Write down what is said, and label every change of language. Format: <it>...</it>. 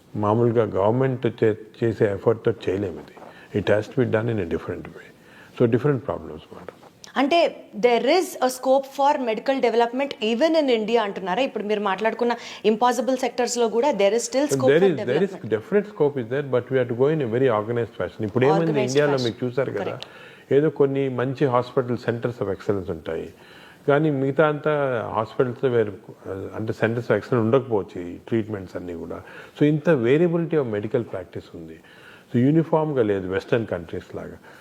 <te>మామూలుగా గవర్నమెంట్ చేసే ఎఫర్ట్తో చేయలేము ఇది.</te> <en>It has to be done in a different way.</en> <te>So different problems మాట. అంటే</te> <en>there is a scope for medical development even in India</en> <te>అంటున్నారా? ఇప్పుడు మీరు మాట్లాడుకున్న ఇంపాసిబుల్ సెక్టర్స్ లో కూడా</te> <en>There is still scope for there is definite scope is there, but we have to go in a very organized fashion.</en> <te>ఇప్పుడు ఏమైంది ఇండియాలో మీకు చూసారు కదా, ఏదో కొన్ని మంచి హాస్పిటల్ సెంటర్స్ ఆఫ్ ఎక్సలెన్స్ ఉంటాయి, కానీ మిగతా అంతా హాస్పిటల్స్ వేరు, అంటే సెంటర్స్ ఆఫ్ ఎక్సలెన్స్ ఉండకపోవచ్చు ఈ ట్రీట్మెంట్స్ అన్నీ కూడా. సో ఇంత వేరియబిలిటీ ఆఫ్ మెడికల్ ప్రాక్టీస్ ఉంది. సో యూనిఫామ్గా లేదు వెస్టర్న్ కంట్రీస్ లాగా.</te>